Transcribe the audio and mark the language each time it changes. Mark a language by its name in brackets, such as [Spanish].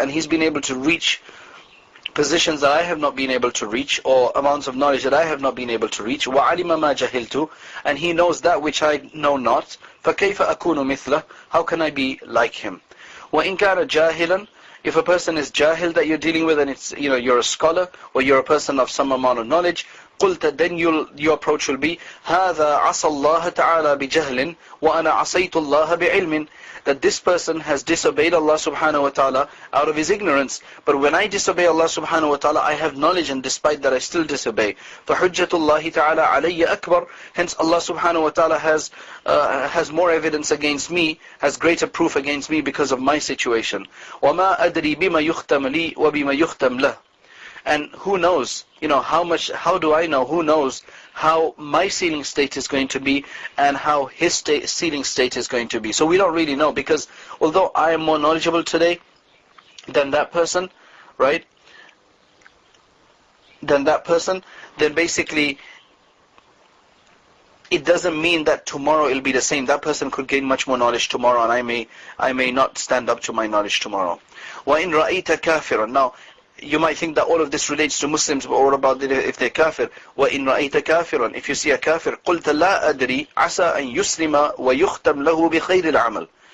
[English] And he's been able to reach positions that I have not been able to reach, or amounts of knowledge that I have not been able to reach. [Arabic] وَعَلِمَ مَا جَهِلْتُ. [English] And he knows that which I know not. [Arabic] فَكَيْفَ أَكُونُ مِثْلَهُ. [English] How can I be like him? [Arabic] وَإِنْ كَانَ جَاهِلًا. [English] If a person is jahil that you're dealing with, and it's you're a scholar, or you're a person of some amount of knowledge, [Arabic] قُلْتَ. [English] Then your approach will be [Arabic] هَذَا عَصَى اللَّهَ تَعَالَى بِجَهْلٍ وَأَنَا عَصَيْتُ اللَّهَ بِعِلْمٍ. [English] That this person has disobeyed Allah subhanahu wa ta'ala out of his ignorance. But when I disobey Allah subhanahu wa ta'ala, I have knowledge, and despite that I still disobey. [Arabic] فَحُجَّةُ اللَّهِ تَعَالَى عَلَيَّ أَكْبَرُ. [English] Hence Allah subhanahu wa ta'ala has more evidence against me, has greater proof against me because of my situation. [Arabic] وَمَا أَدْرِي بِمَا يُخْتَمْ لِي وَبِمَا يُخْتَمْ لَهُ. [English] And who knows, how do I know, who knows how my sealing state is going to be and how his sealing state is going to be. So we don't really know, because although I am more knowledgeable today than that person, right? Then basically it doesn't mean that tomorrow it'll be the same. That person could gain much more knowledge tomorrow, and I may not stand up to my knowledge tomorrow. [Arabic] وَإِن رَأَيْتَ كَافِرًا. [English] Now, you might think that all of this relates to Muslims, or about if they're kafir. [Arabic] وَإِن رَأَيْتَ كَافِرًا. [English] If you see a kafir, [Arabic] قُلْتَ لَا أَدْرِي عَسَىٰ أَن يُسْلِمَ وَيُخْتَمْ لَهُ بِخَيْرِ الْعَمَلِ.